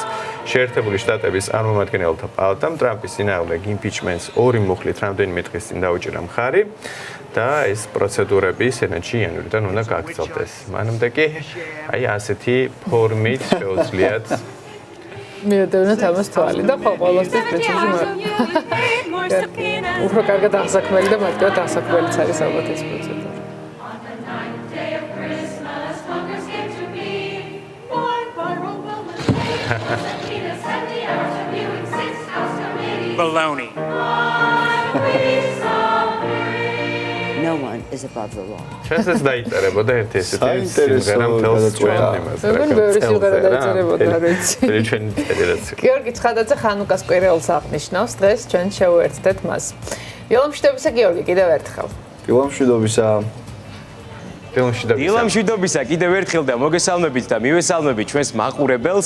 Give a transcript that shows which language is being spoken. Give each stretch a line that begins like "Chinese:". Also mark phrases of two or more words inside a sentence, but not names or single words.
Georgian: შეერთებული შტატების წარმომადგენელთა პალატამ ტრამპის წინააღმდეგ იმპიჩმენტს 2 მუხლით რამდენიმე დღის წინ დაუჭირა მხარი და ეს პროცედურები სენატში იანვრიდან უნდა გაგრძელდეს. მანამდე კი აი ასეთი ფორმით შეუძლიათ მიოდევნოთ ამას თვალი და ყოველთვის პრინციპში უფრო კარგად აღსაქმელი და მარტივად აღსაქმელიც არის ალბათ ეს პროცედურა.
English: Baloney. No one is above the law.
Georgian: ჩვენსაც დაიწერებოდა ერთი ესეთი სიმღერა მთელს ჩვენ იმას. როგორ ბევრი სიმღერა დაიწერებოდა, რა ვიცი. ჩვენი წერილაც. გიორგი ცხადაძე ხანუკას კვირეულს აღნიშნავს, დღეს ჩვენ შევუერთდეთ მას. დილამშვიდობისა გიორგი, კიდევ ერთხელ. დილამშვიდობისა. დილამშვიდობისა კიდევ ერთხელ და მოგესალმებით და მივესალმებით ჩვენს მაყურებელს.